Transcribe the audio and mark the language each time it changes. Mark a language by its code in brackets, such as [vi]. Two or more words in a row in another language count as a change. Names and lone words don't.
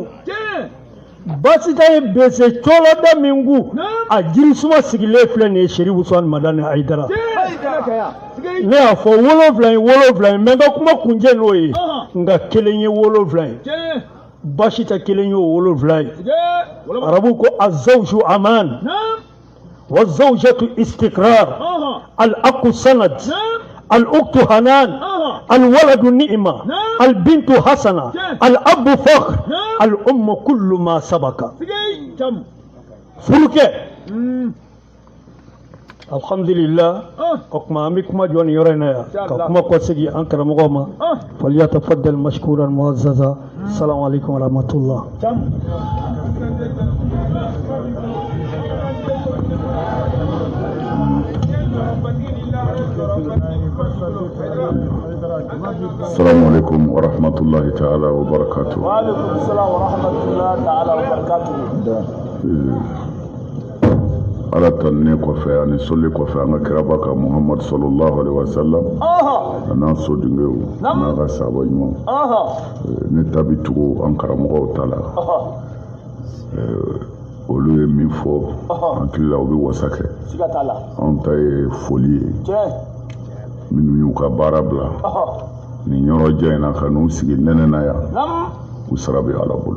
[bm] Basita ye bese cɔlɔda min ku a jiri suma sigilen filɛ nin ye Seri Usman Madani Hayidara. Ne y'a fɔ 7 ye 7 ye mɛ n ka kuma kuncɛ n'o ye nka kelen ye 7 ye. Basi tɛ kelen ye o 7 ye. [ar] Arabu ko الزوج أمان والزوجة استقرار الأخ سند الأخت حنان الولد نعمة البنت حسنة الأب فخر الأم كل ما سبق. [bm] Furuke alhamdulillah o kuma an bɛ kuma jɔ nin yɔrɔ in na yan ka kuma kɔsegi an karamɔgɔ ma [ar] فليتفضل مشكورا معززا. السلام عليكم ورحمة الله. السلام عليكم ورحمة الله تعالى وبركاته. وعليكم السلام ورحمة الله تعالى وبركاته. [bm] Ala tanne kɔfɛ ani soli kɔfɛ an ka kiraba ka Muhammad [ar] صلى الله عليه وسلم [bm] n'a so dingew n'a ka sahaba ɲuman ne ta bi tugu an karamɔgɔw ta la olu ye min fɔ an hakili la u bɛ wasa kɛ anw ta ye foli ye minnu y'u ka baara bila nin yɔrɔ jan in na ka n'u sigi nɛnɛ na yan u sara bɛ Ala bolo.